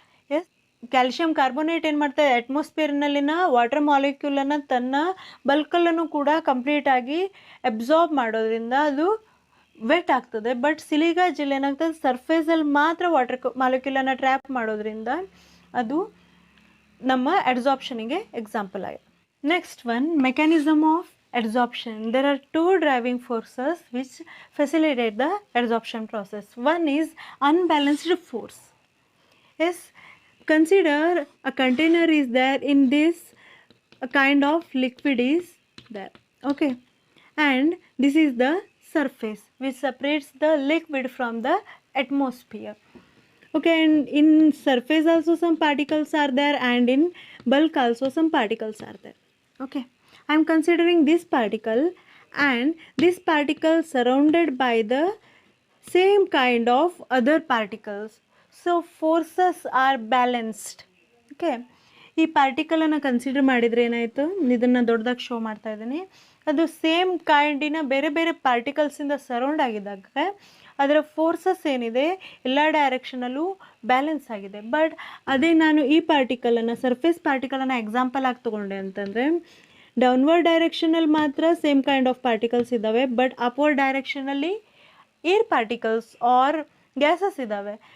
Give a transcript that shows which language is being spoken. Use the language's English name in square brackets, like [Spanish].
[Kannada] S, calcium carbonate ಏನು ಮಾಡ್ತದೆ, ಅಟ್ಮಾಸ್ಫಿಯರ್ನಲ್ಲಿನ water ಮಾಲಿಕ್ಯೂಲನ್ನು ತನ್ನ ಬಲ್ಕಲ್ಲೂ ಕೂಡ ಕಂಪ್ಲೀಟಾಗಿ ಅಬ್ಸಾರ್ಬ್ ಮಾಡೋದ್ರಿಂದ ಅದು ವೆಟ್ ಆಗ್ತದೆ. ಬಟ್ ಸಿಲಿಕಾ ಜೆಲ್ ಏನಾಗ್ತದೆ, ಸರ್ಫೇಸಲ್ಲಿ ಮಾತ್ರ ವಾಟರ್ ಮಾಲಿಕ್ಯೂಲನ್ನು ಟ್ರ್ಯಾಪ್ ಮಾಡೋದ್ರಿಂದ ಅದು ನಮ್ಮ ಅಡ್ಸಾರ್ಪ್ಷನಿಗೆ ಎಕ್ಸಾಂಪಲ್ ಆಗಿದೆ. [English] Next one, mechanism of adsorption. There are two driving forces which facilitate the adsorption process. One is unbalanced force. Yes, consider a container is there, in this a kind of liquid is there, okay, and this is the surface which separates the liquid from the atmosphere, okay, and in surface also some particles are there, and in bulk also some particles are there, okay. I am considering this particle and this particle surrounded by the same kind of other particles, so forces are balanced, okay. [Kannada] ಈ ಪಾರ್ಟಿಕಲನ್ನು consider ಮಾಡಿದರೆ ಏನಾಯಿತು, ಇದನ್ನು ದೊಡ್ಡದಾಗಿ show ಮಾಡ್ತಾ ಇದ್ದೀನಿ, ಅದು same ಕೈಂಡಿನ ಬೇರೆ ಬೇರೆ ಪಾರ್ಟಿಕಲ್ಸಿಂದ ಸರೌಂಡ್ ಆಗಿದ್ದಾಗ ಅದರ ಫೋರ್ಸಸ್ ಏನಿದೆ ಎಲ್ಲ ಡೈರೆಕ್ಷನಲ್ಲೂ ಬ್ಯಾಲೆನ್ಸ್ ಆಗಿದೆ. ಬಟ್ ಅದೇ ನಾನು ಈ ಪಾರ್ಟಿಕಲನ್ನು, ಸರ್ಫೇಸ್ ಪಾರ್ಟಿಕಲನ್ನು ಎಕ್ಸಾಂಪಲ್ ಆಗಿ ತೊಗೊಂಡೆ ಅಂತಂದರೆ, ಡೌನ್ವರ್ಡ್ ಡೈರೆಕ್ಷನಲ್ಲಿ ಮಾತ್ರ ಸೇಮ್ ಕೈಂಡ್ ಆಫ್ ಪಾರ್ಟಿಕಲ್ಸ್ ಇದ್ದಾವೆ, but upward ಡೈರೆಕ್ಷನಲ್ಲಿ air particles R gases ಇದ್ದಾವೆ.